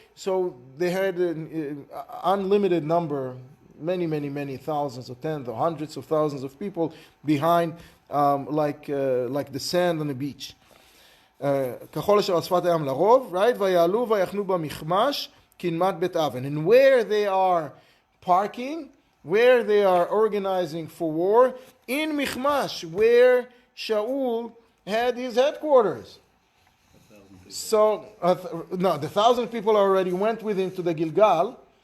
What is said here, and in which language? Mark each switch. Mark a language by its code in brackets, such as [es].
[en] So they had an unlimited number, many thousands or tens or hundreds of thousands of people behind, like the sand on the beach. [he] כחול אשר על שפת הים לרוב, right? ויעלו ויחנו במכמש קדמת בית אבן. [en] And where they are parking, where they are organizing for war, in Michmash, where Shaul had his headquarters. So, no, the 1,000 people already went with him to the Gilgal.